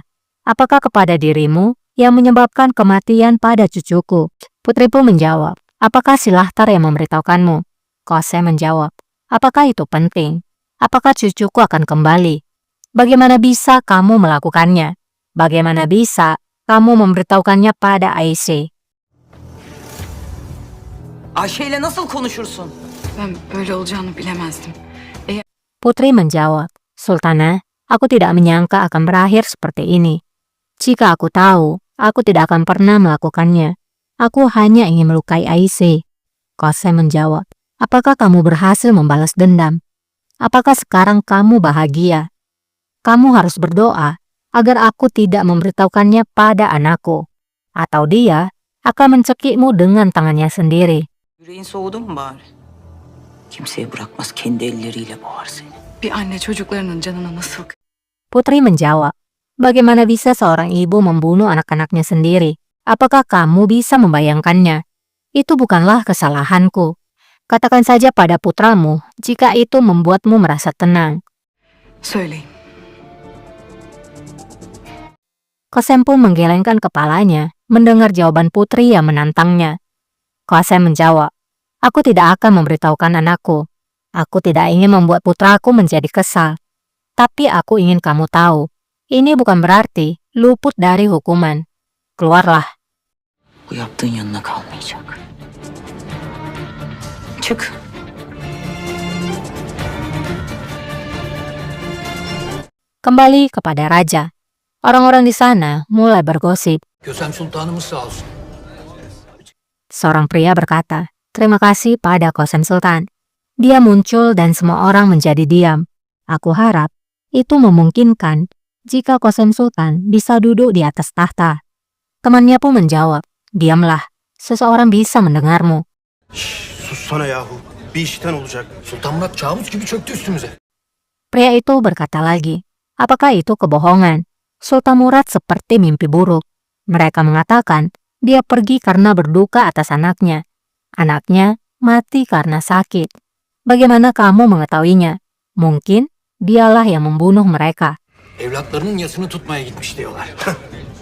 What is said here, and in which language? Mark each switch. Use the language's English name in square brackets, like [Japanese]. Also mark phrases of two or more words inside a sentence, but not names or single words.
[Indonesian] Apakah kepada dirimu yang menyebabkan kematian pada cucuku?" Putri pun menjawab, "Apakah si Lahtar yang memberitahukanmu?" Qasem menjawab, "Apakah itu penting? Apakah cucuku akan kembali? Bagaimana bisa kamu melakukannya? Bagaimana bisa kamu memberitahukannya pada Ayşe?" [Turkish] Ayşe ile nasıl konuşursun? Ben böyle olacağını bilemezdim. [Indonesian] Putri menjawab, "Sultana, aku tidak menyangka akan berakhir seperti ini. Jika aku tahu, aku tidak akan pernah melakukannya. Aku hanya ingin melukai Ayşe." Qasem menjawab, "Apakah kamu berhasil membalas dendam? Apakah sekarang kamu bahagia? Kamu harus berdoa agar aku tidak memberitahukannya pada anakku, atau dia akan mencekikmu dengan tangannya sendiri." [Turkish] Yüreğin soğudu mu bari? Kimseye bırakmaz, kendi elleriyle boğar seni. Bir anne çocuklarının canına nasıl... [Indonesian] Putri menjawab, "Bagaimana bisa seorang ibu membunuh anak-anaknya sendiri? Apakah kamu bisa membayangkannya? Itu bukanlah kesalahanku. Katakan saja pada putramu jika itu membuatmu merasa tenang." [Turkish] Söyleyin. [Indonesian] Qasem pun menggelengkan kepalanya mendengar jawaban Putri yang menantangnya. Qasem menjawab, "Aku tidak akan memberitahukan anakku. Aku tidak ingin membuat putraku menjadi kesal. Tapi aku ingin kamu tahu, ini bukan berarti luput dari hukuman. Keluarlah." [Turkish] Bu yaptığın yanına kalmayacak. Çık. [Indonesian] Kembali kepada raja. Orang-orang di sana mulai bergosip. [Turkish] Kösem Sultanımız sağ olsun. [Indonesian] Seorang pria berkata, "Terima kasih pada Qasem Sultan. Dia muncul dan semua orang menjadi diam. Aku harap itu memungkinkan jika Qasem Sultan bisa duduk di atas tahta." Temannya pun menjawab, "Diamlah, seseorang bisa mendengarmu." [Turkish] Sussana yahu. Bir işten olacak. Sultan Murat kabus gibi çöktü üstümüze. [Indonesian] Pria itu berkata lagi, "Apakah itu kebohongan? Sultan Murad seperti mimpi buruk. Mereka mengatakan dia pergi karena berduka atas anaknya. Anaknya mati karena sakit. Bagaimana kamu mengetahuinya? Mungkin dialah yang membunuh mereka." [Turkish] Evlatlarının yasını tutmaya gitmiş diyorlar.